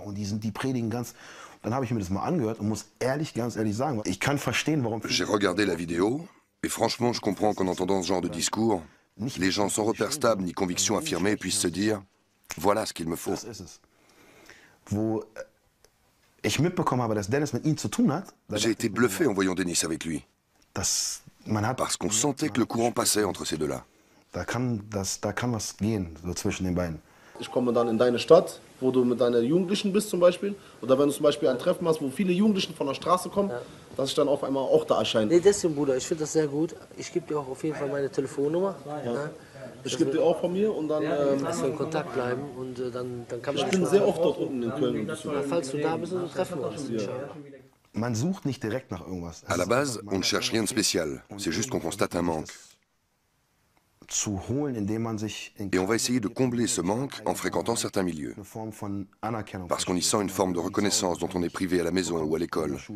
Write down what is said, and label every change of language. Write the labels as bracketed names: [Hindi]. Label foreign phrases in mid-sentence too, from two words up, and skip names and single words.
[French] J'ai regardé la vidéo, et franchement, je comprends qu'en entendant ce genre de discours, les gens sans repères stables ni convictions affirmées puissent se dire « Voilà ce qu'il me faut ». J'ai été bluffé en voyant Denis avec lui. Parce qu'on sentait que le courant passait entre ces deux-là. [German] Ich komme dann in deine Stadt, wo du mit deinen Jugendlichen bist zum Beispiel. Oder wenn du zum Beispiel ein Treffen hast, wo viele Jugendliche von der Straße kommen, dass ich dann auf einmal auch da erscheine. Nee, deswegen, Bruder, ich finde das sehr gut. Ich gebe dir auch auf jeden Fall meine Telefonnummer. Ja. Ich gebe dir auch von mir und dann... dass wir in Kontakt bleiben und dann kann man... Ich bin sehr oft dort unten in Köln. Falls du da bist, dann treffen wir uns. [French] À la base, on ne cherche rien de spécial. C'est juste qu'on constate un manque. Et on va essayer de combler ce manque en fréquentant certains milieux. Parce qu'on y sent une forme de reconnaissance dont on est privé à la maison ou à l'école.